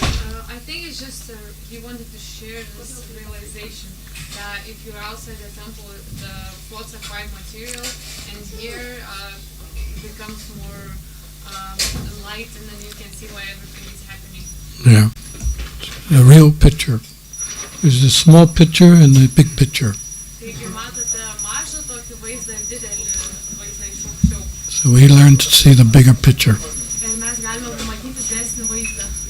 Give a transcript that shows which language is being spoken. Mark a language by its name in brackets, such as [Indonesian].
[English] I think it's just he wanted to share this realization that if you're outside the temple, the thoughts are quite material, and here it becomes more light, and then you can see why everything is happening. Yeah. A real picture. There's the small picture and the big picture. [Lithuanian] Taigi matote mažą tokį vaizdą ir didelį vaizdą iš aukščiau. [English] So we learn to see the bigger picture. Ir mes galime pamatyti didesnį vaizdą.